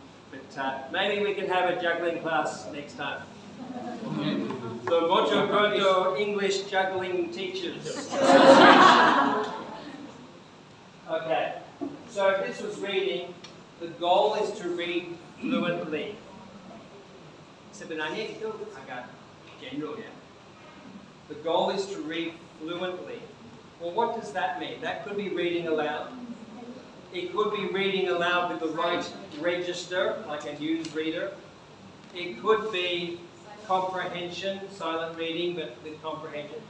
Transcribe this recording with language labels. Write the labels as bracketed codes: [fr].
[en] But maybe we can have a juggling class next time. The Mojokerto English juggling teachers. Okay, so if this was reading, the goal is to read fluently. [id] Sebenarnya itu agak general ya. [en] The goal is to read fluently. Well, what does that mean? That could be reading aloud. It could be reading aloud with the right register, like a news reader. It could be comprehension, silent reading, but with comprehension.